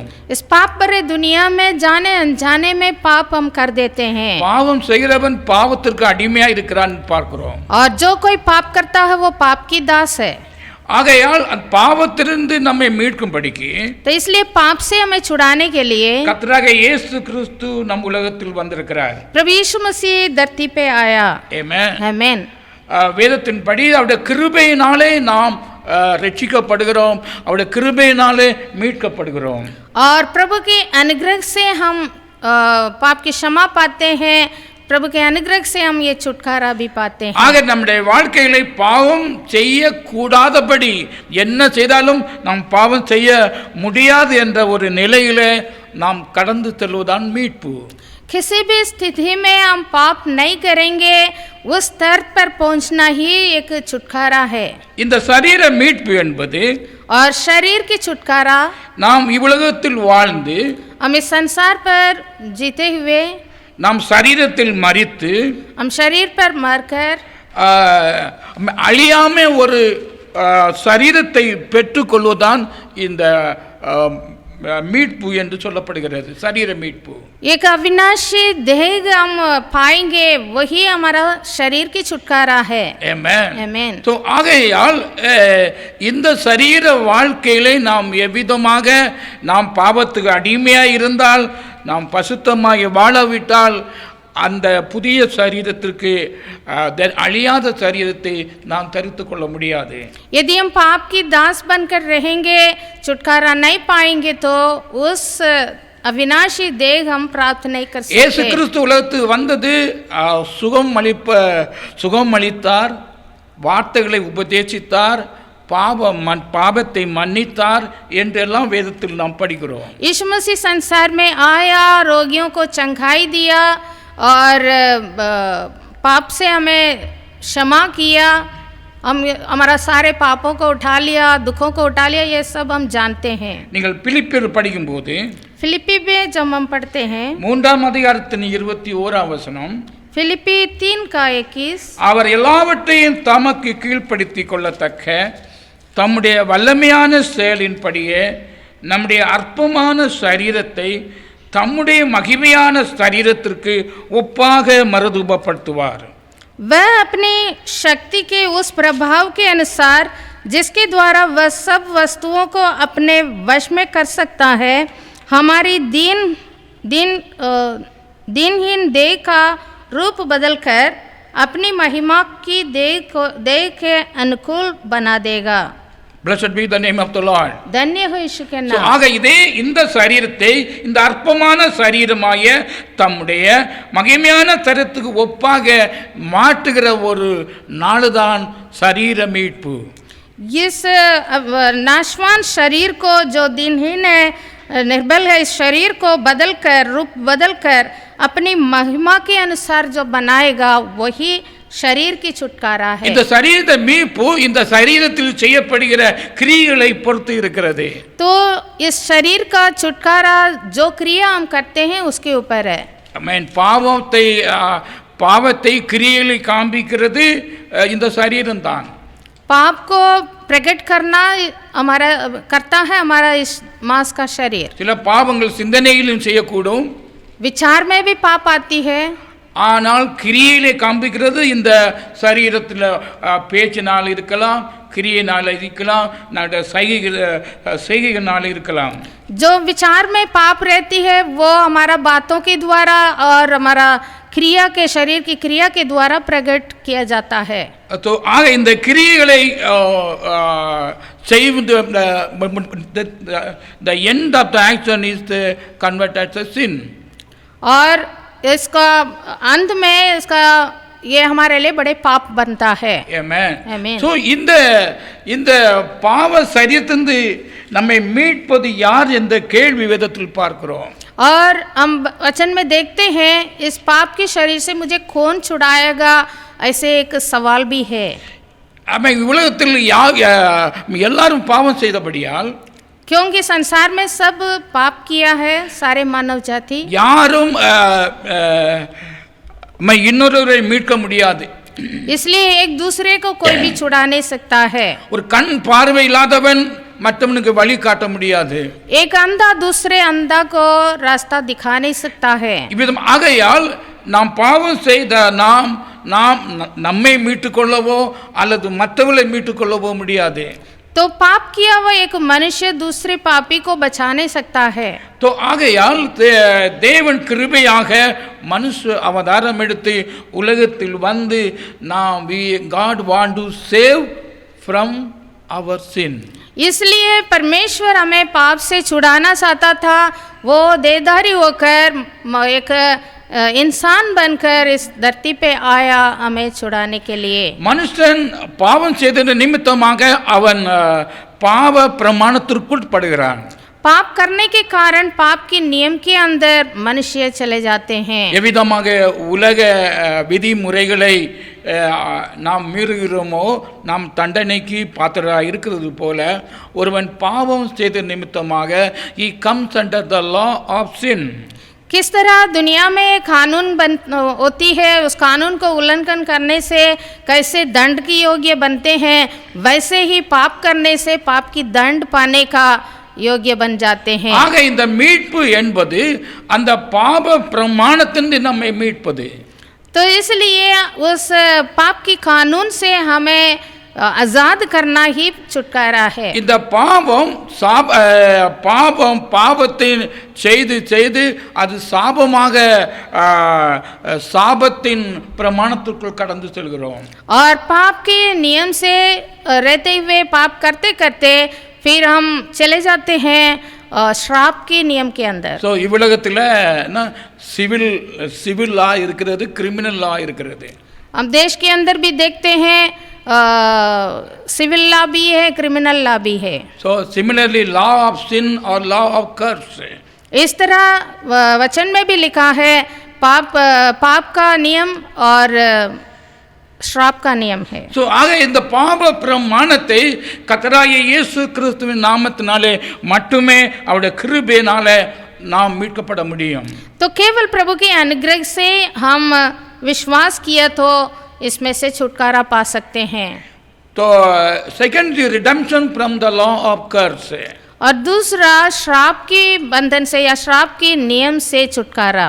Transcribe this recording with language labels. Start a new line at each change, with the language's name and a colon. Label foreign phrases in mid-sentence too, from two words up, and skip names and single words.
Hindi: इस पाप भरे दुनिया में जाने अनजाने में पाप हम कर देते हैं।
Tamil: பாவம் செய்கிறவன் பாவத்திற்கு அடிமையா இருக்கிறான் பார்க்கிறோம்.
Hindi: और जो कोई पाप करता है वो पाप की दास है।
Tamil: ஆகையால் பாவத்திலிருந்து நம்மை மீட்கும்படிக்கு,
Hindi: तो इसलिए पाप से हमें छुड़ाने के लिए
Tamil: கர்த்தராகிய இயேசு கிறிஸ்து நம் உலகத்தில் வந்திருக்கிறார்.
Hindi: प्रभु यीशु मसीह धरती पे आया।
Tamil: ஆமென்.
Hindi: आमेन।
Tamil: வேதத்தின்படி அவருடைய கிருபையினாலே நாம் ரட்சிக்கப்படுகிறோம், அவருடைய கிருபையினாலே மீட்கப்படுகிறோம்.
Hindi: और प्रभु के अनुग्रह से हम पाप की क्षमा पाते हैं, प्रभु के अनुग्रह से हम ये छुटकारा भी पाते हैं।
Tamil: ஆக நம்முடைய வாழ்க்கையிலே பாவம் செய்யக்கூடாதபடி என்ன செய்தாலும் நாம் பாவம் செய்ய முடியாது என்ற ஒரு நிலையிலே நாம் கடந்து செல்வதுதான் மீட்பு.
Hindi: किसी भी स्थिति में हम पाप नहीं करेंगे, उस स्तर पर पहुंचना ही एक छुटकारा है।
Tamil: இந்த சரீர மீட்பு என்பது और शरीर की छुटकारा, நாம் இவ்வுலகத்தில் வாழ்ந்து हम इस संसार पर जीते हुए, நாம் சரீரத்தில் மரித்து हम शरीर पर मरकर அழியாம ஒரு சரீரத்தை பெற்றுக்கொள்வதுதான் இந்த மீட்பு என்று சொல்லப்படுகிறது. சரீர மீட்பு
Hindi: एक अविनाशी देह हम पाएंगे, वही हमारा शरीर की छुटकारा है।
Tamil: ஆமென்.
Hindi: आमेन।
Tamil: तो ஆகையால் இந்த சரீர வாழ்க்கையிலே நாம் எவ்விதமாக நாம் பாவத்துக்கு அடிமையாக இருந்தால், நாம் பசுத்தமாய் வாழவிட்டால், அந்த புதிய சரீரத்திற்கு அழியாத சரீரத்தை நாம் தரித்து கொள்ள முடியாது.
Hindi: यदि हम पाप की दास बनकर रहेंगे, छुटकारा नहीं पाएंगे, तो उस अविनाशी देह हम प्राप्त नहीं कर सकते।
Tamil: இயேசு கிறிஸ்து உலகத்துக்கு வந்தது சுகம் அளித்தார், வார்த்தைகளை உபதேசித்தார், பாவத்தை மன்னித்தார் என்றெல்லாம் வேதத்தில் நாம் படிக்கிறோம்.
Hindi: यीशु मसीह संसार में आया, रोगियों को चंगाई दिया और पाप से हमें क्षमा किया, हमारा सारे पापों को उठा लिया, दुखों को उठा लिया, ये सब हम जानते हैं।
Tamil: நீங்கள் பிலிப்பியர் படிக்கும்போது
Hindi: फिलिप्पी में जब हम पढ़ते हैं,
Tamil: 3 அதிகாரத்தின் 21 வசனம்,
Hindi: फिलिपी 3:21
Tamil: அவர் எல்லாவற்றையும் தமக்கு கீழ்ப்படுத்திக் கொள்ளத்தக்க தம்முடைய வல்லமையான செயலின்படியே நம்முடைய அற்பமான சரீரத்தை தம்முடைய மகிமையான சரீரத்திற்கு ஒப்பாக மறுரூபப்படுத்துவார்.
Hindi: वह अपनी शक्ति के उस प्रभाव के अनुसार जिसके द्वारा वह सब वस्तुओं को अपने वश में कर सकता है, हमारी दीनहीन देह का रूप बदलकर अपनी महिमा की देह के अनुकूल बना देगा.
English: Blessed be the name of the Lord.
Hindi: धन्य हो यीशु के So, नाम.
Tamil: ஆக இதே இந்த சரீரத்தை இந்த அற்பமான சரீரமாய தம்முடைய மகிமையான சரீரத்துக்கு ஒப்பாக மாற்றுகிற ஒரு நாளுதான் சரீர மீட்பு.
Hindi: इस नाशवान शरीर को जो दिनहीन है, निर्बल है, इस शरीर को बदलकर रूप बदलकर अपनी महिमा के अनुसार जो बनाएगा वही शरीर की छुटकारा है.
Tamil: இந்த சரீர மீட்பு இந்த சரீரத்தில் செய்யப்படுகிற கிரியைகளை பொறுத்து இருக்கிறது.
Hindi: तो इस शरीर का छुटकारा जो क्रिया हम करते हैं उसके ऊपर है.
Tamil: ஆமென். பாவத்தை கிரியைகளை காண்பிக்கிறது இந்த சரீரம் தான்.
Hindi: पाप को प्रकट करना हमारा करता है हमारा इस मांस का शरीर.
Tamil: சில பாவங்கள் சிந்தனையிலும் செய்யக்கூடும்,
Hindi: विचार में भी पाप आती है,
Tamil: ஆனால் கிரியையிலே காண்பிக்கிறது இந்த சரீரத்தில் பேச்சினால் இருக்கலாம், கிரியையினால் இருக்கலாம், செய்கையினால் இருக்கலாம்.
Hindi: जो विचार में पाप रहती है वो हमारा बातों के द्वारा और हमारा क्रिया के शरीर की क्रिया के द्वारा प्रकट किया जाता है.
English: तो
Tamil: ஆக இந்த கிரியைகளை செய்வது
English: the end of the action is the convert as a sin.
Hindi: और इसका अंत में इसका ये हमारे लिए बड़े पाप बनता है. Amen. Amen.
Tamil: So இந்த பாவ சரீரத்திலிருந்து நம்மை மீட்பது யார் என்ற கேள்வி வேதத்தில் பார்க்கிறோம்.
Hindi: और हम वचन में देखते हैं इस पाप के शरीर से मुझे कौन छुड़ाएगा, ऐसे एक सवाल भी है.
Tamil: ஆமென். உலகத்தில் எல்லாரும் பாவம் செய்தபடியால்
Hindi: क्योंकि संसार में सब पाप किया है, सारे मानव जाति.
Tamil: யாரும் இன்னொருவரை மீட்க முடியாது.
Hindi: इसलिए एक दूसरे को कोई भी छुड़ा नहीं सकता है.
Tamil: ஒரு கண் பார்வை இல்லாதவன் மற்றவனுக்கு வழி காட்ட முடியாது.
Hindi: एक अंधा दूसरे अंधा को रास्ता दिखा नहीं सकता है.
Tamil: இவ்விதம் ஆகையால் நாம் பாவம் செய்த நாம் நம்மை மீட்டுக்கொள்ளவோ அல்லது மற்றவர்களை மீட்டுக்கொள்ளவோ முடியாது.
Hindi: तो पाप किया हुआ एक मनुष्य दूसरे पापी को बचा नहीं सकता है.
Tamil: तो ஆகையால் தேவன் கிருபையாக மனுஷ அவதாரம் எடுத்து உலகத்தில் வந்து நாம்
English: God want to save from our sin.
Hindi: इसलिए परमेश्वर हमें पाप से छुड़ाना चाहता था. वो देहधारी होकर एक इंसान बनकर इस धरती पे आया हमें छुड़ाने के लिए.
Tamil: மனுஷன் பாவம் செய்த நிமித்தமாக அவன் பாவ பிரமாணத்திற்குள் படுகிறான்.
Hindi: पाप करने के कारण पाप के नियम के अंदर मनुष्य चले जाते हैं.
Tamil: எவ்விதமாக உலக விதிமுறைகளை நாம் மீறுகிறோமோ நாம் தண்டனைக்கு பாத்திரராக இருக்கிறது போல ஒருவன் பாவம் செய்த நிமித்தமாக
English: he comes under the law of sin.
Hindi: किस तरह दुनिया में कानून होती है, उस कानून को उल्लंघन करने से कैसे दंड की योग्य बनते हैं, वैसे ही पाप करने से पाप की दंड पाने का योग्य बन जाते हैं.
Tamil: ஆக இந்த மீட்பு என்பது அந்த பாவ பிரமாணத்திலிருந்து நம்மை மீட்பது.
Hindi: तो इसलिए उस पाप की कानून से हमें आजाद करना ही छुटकारा है.
Tamil: இந்த பாவத்தை செய்து அது சாபமாக சாபத்தின் பிரமாணத்திற்குள் கடந்து செல்கிறோம்.
Hindi: और पाप के नियम से रहते हुए पाप करते करते फिर हम चले जाते हैं श्राप के नियम के अंदर.
Tamil: ஸோ இவ்வுலகத்தில்
English: civil law
Tamil: இருக்கிறது,
English: criminal law
Tamil: இருக்கிறது.
Hindi: हम देश के अंदर भी देखते हैं
English: civil law
Hindi: भी है,
English: criminal law
Hindi: भी है.
English: So similarly law of sin or law of curse.
Hindi: इस तरह वचन में भी लिखा है पाप का नियम और श्राप का नियम है.
Tamil: So ஆக இந்த பாவ பிரமாணத்தை கர்த்தராகிய இயேசு கிறிஸ்துவின் நாமத்தினாலே மட்டுமே அவருடைய கிருபையினாலே நாம் மீட்கப்பட முடியும்.
Hindi: तो केवल प्रभु के अनुग्रह से हम विश्वास किया तो इसमें से छुटकारा पा सकते हैं।
English: तो second redemption from the law of curse है,
Hindi: और दूसरा श्राप के बंधन से या श्राप के नियम से छुटकारा।